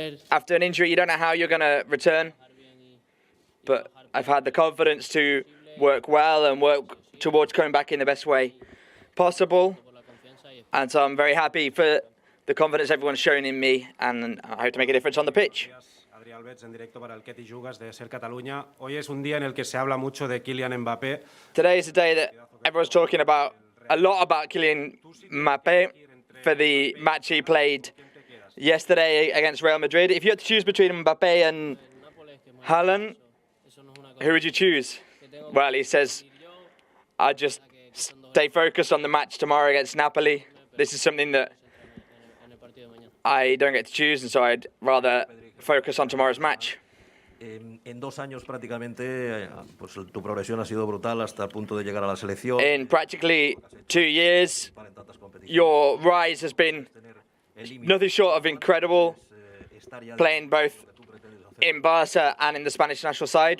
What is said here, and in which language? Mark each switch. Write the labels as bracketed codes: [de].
[en] After an injury, you don't know how you're going to return. But I've had the confidence to work well and work towards coming back in the best way possible. And so I'm very happy for the confidence everyone's shown in me, and I hope to make a difference on the pitch. [es] En directo para el Que T'hi Jugues de Ser Catalunya. Hoy es un día en el que se habla mucho de Kylian Mbappé. [en] Today is a day that everyone's talking about a lot about Kylian Mbappé for the match he played yesterday against Real Madrid. If you had to choose between Mbappé and Haaland, who would you choose? Well, he says, I just stay focused on the match tomorrow against Napoli. This is something that I don't get to choose, and so I'd rather focus on tomorrow's match. [es] En 2 años prácticamente, pues tu progresión ha sido brutal hasta el punto de llegar a la selección. [en] In practically 2 years, your rise has been nothing short of incredible, playing both in Barça and in the Spanish national side.